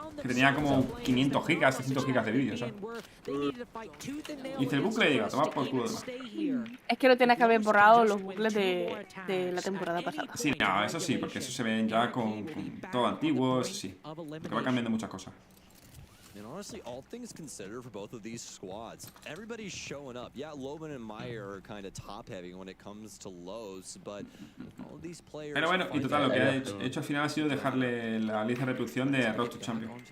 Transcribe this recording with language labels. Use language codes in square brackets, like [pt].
[es] Que tenía como 500 gigas, 600 gigas de vídeo, ¿sabes? Y dice el bucle y diga, toma por culo demás. Es que no tienes que haber borrado los bucles de la temporada pasada. Sí, no, eso sí, porque eso se ven ya con todo antiguo, eso sí. Porque va cambiando muchas cosas. [en] And honestly, all things considered for both of these squads, everybody's showing up. Yeah, Loban and Meyer are kind of top-heavy when it comes to lows, but all of these players... [es] Pero bueno, y total, lo que he hecho al final ha sido dejarle la lista de reproducción de Road to Champion.